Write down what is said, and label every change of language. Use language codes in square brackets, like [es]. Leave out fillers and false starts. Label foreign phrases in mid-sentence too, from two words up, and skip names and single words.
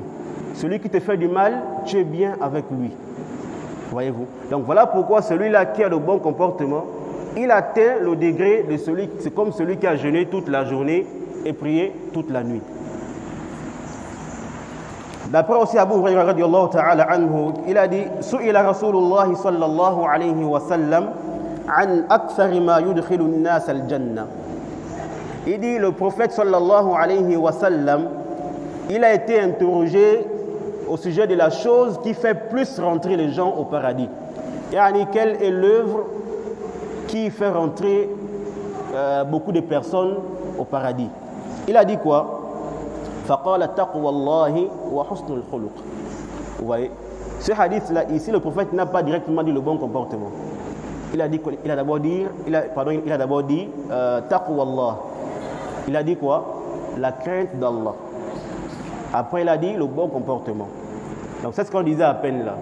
[fr] Celui qui te fait du mal, tu es bien avec lui. Voyez-vous? Donc voilà pourquoi celui-là qui a le bon comportement, il atteint le degré de celui, c'est comme celui qui a jeûné toute la journée et prié toute la nuit. D'après aussi Abu Hurairah [ar] رضي الله تعالى عنه, [fr] il a dit [ar] سئل رسول الله صلى الله عليه وسلم عن أكثر ما يدخل الناس الجنة. [fr] Il dit le prophète [ar] صلى الله عليه وسلم, [fr] il a été interrogé au sujet de la chose qui fait plus rentrer les gens au paradis. Yani, quelle est l'œuvre qui fait rentrer beaucoup de personnes au paradis? Il a dit quoi? [ar] فقال تقوى الله وحسن الخلق. [fr] Vous voyez, ce hadith-là, ici, le prophète n'a pas directement dit le bon comportement. Il a d'abord dit taqwallah. Il a dit quoi? La crainte d'Allah. Après, il a dit le bon comportement. Donc, c'est ce qu'on disait à peine là.